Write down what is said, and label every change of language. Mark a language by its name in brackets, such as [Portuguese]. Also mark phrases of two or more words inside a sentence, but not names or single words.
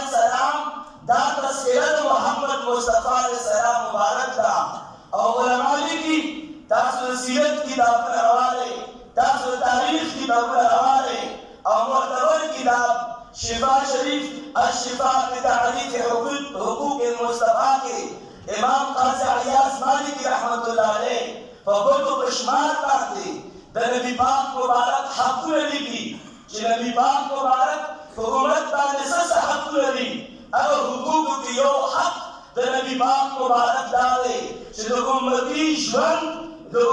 [Pashto] السلام دا تذکرت محمد مصطفی علیه السلام مبارک دا او علماء لیکي تاسو سیرت کتابونه راواړئ تاسو تاریخ کتابونه راواړئ او معتبر کتاب شفا شریف الشفا بتعریف حقوق المصطفی کے امام قاضی عیاض مالکی رحمت اللہ علیہ فبرکو بشمار باندې د نبی پاک مبارک حقونه لیکي چې نبی پاک مبارک په امت باندې څه حقونه دي هغه حقوقو کې یو حق د نبی پاک مبارک دا دی چې د امتي ژوند د